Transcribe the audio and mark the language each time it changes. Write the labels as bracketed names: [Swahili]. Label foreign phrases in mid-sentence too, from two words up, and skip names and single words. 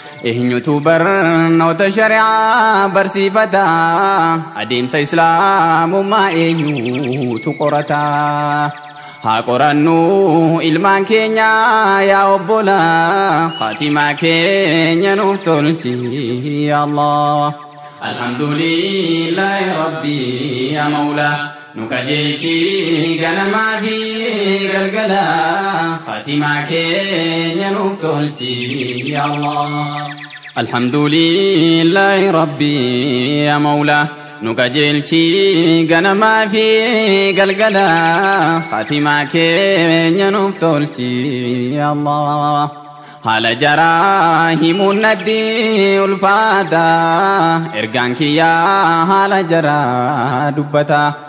[Oromo] Eenyutu barnoota shari'aa barsiifata? Adeemsa islaamummaa eenyutu qorata? Haa qorannu ilmaan keenya, yaa obbola. Faatimaa keenya nuuf tolchi, [Arabic] يا الله. الحمد لله ربي يا مولى. [Oromo] Nu qajeelchi ganamaa fi galgala. Faatimaa keenya nuuf tolchi, [Arabic] يا الله. الحمد لله ربي يا مولى. [Oromo] Nu qajeelchi ganamaa fi galgala. Faatimaa keenya nuuf tolchi, [Arabic] يا الله. [Oromo] Haala jaraa himuun naddi ulfaata. Ergaan kiyyaa haala jaraa dubbata.